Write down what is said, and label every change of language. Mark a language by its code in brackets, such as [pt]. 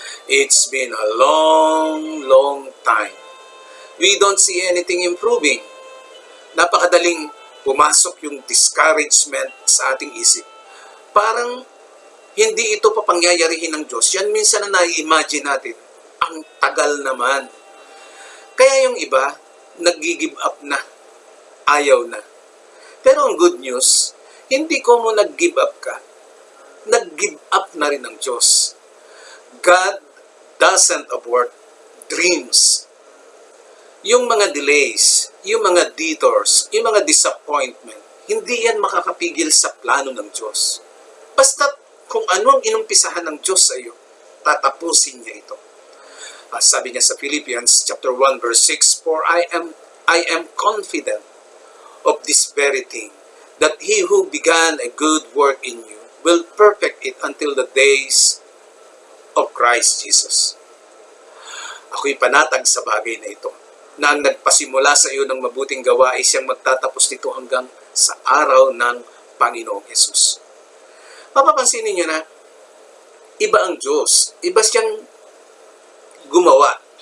[en] It's been a long, long time. We don't see anything improving. [tl] Napakadaling pumasok yung discouragement sa ating isip. Parang hindi ito papangyayarihin ng Diyos. Yan minsan na nai-imagine natin. Ang tagal naman. Kaya yung iba, nag-give up na. Ayaw na. Pero ang good news, hindi ko mo nag-give up ka. Nag-give up na rin ang Diyos. [en] God doesn't abort dreams. [tl] Yung mga delays, yung mga detours, yung mga disappointment, hindi yan makakapigil sa plano ng Diyos. Basta kung ano ang inumpisahan ng Diyos sa iyo, tatapusin niya ito. Sabi niya sa [en] Philippians chapter 1 verse 6, For I am confident of this very thing, that He who began a good work in you will perfect it until the days of Christ Jesus. [tl] Ako'y panatag sa bagay na ito, na ang nagpasimula sa iyo ng mabuting gawa ay siyang magtatapos nito hanggang sa araw ng Panginoong Jesus. Mapapansinin niyo na, iba ang Diyos. Iba siyang gumawa.